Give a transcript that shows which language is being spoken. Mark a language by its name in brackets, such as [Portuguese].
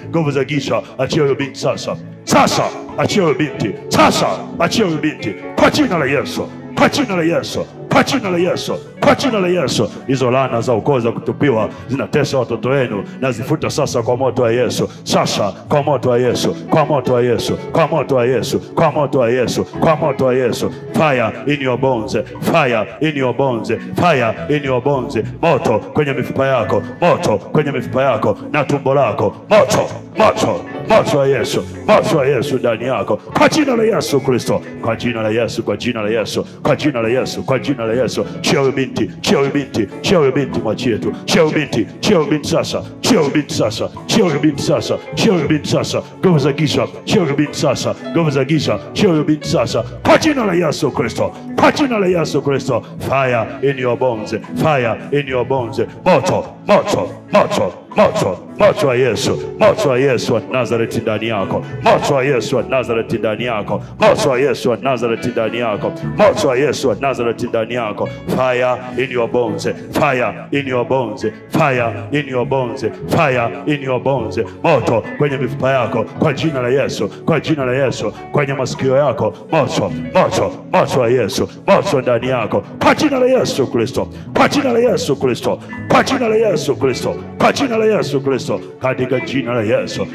[Swahili] Nguvu za giza, achia huyo binti sasa, sasa achia huyo binti sasa, achia huyo binti kwa jina la Yesu, kwa jina la Yesu, kwa jina la Yesu, kwa jina la Yesu. Hizo laana za ukoo za kutupiwa zinatesa watoto wenu, na zifuta sasa kwa moto wa Yesu, sasa kwa moto wa Yesu, kwa moto wa Yesu, kwa moto wa Yesu, kwa moto wa Yesu, kwa moto wa Yesu. [English] Fire in your bones, fire in your bones, fire in your bones. [Swahili] Moto kwenye mifupa yako, moto kwenye mifupa yako na tumbo lako, moto, moto, moto wa Yesu, moto wa Yesu ndani yako, kwa jina la Yesu Kristo, kwa jina la Yesu, kwa jina la Yesu, kwa jina la Yesu, kwa jina la Yesu. Chia huyu binti, chia huyu binti, chia huyu binti, mwachie tu. Chia huyu binti, chia huyu binti sasa, chia huyu binti sasa, chia huyu binti sasa, chia huyu binti sasa. Nguvu za giza, chia huyu binti sasa, nguvu za giza, chia huyu binti sasa, kwa jina la Yesu Kristo, kwa jina la Yesu Kristo. [English] Fire in your bones, fire in your bones. [Swahili] Moto, moto, moto, moto, moto wa Yesu, moto wa Yesu wa Nazareti ndani yako, moto wa Yesu wa Nazareti ndani yako, moto wa Yesu wa Nazareti ndani yako, moto wa Yesu wa Nazareti ndani yako. [English] Fire in your bones, fire in your bones, fire in your bones, fire in your bones. [Swahili] Moto kwenye mifupa yako, kwa jina la Yesu, kwa jina la Yesu. Kwenye masikio yako, moto, moto, moto wa Yesu, moto ndani yako, kwa jina la Yesu Kristo, kwa jina la Yesu Kristo, kwa jina la Yesu Kristo, kwa jina la Yesu Kristo, katika jina la Yesu.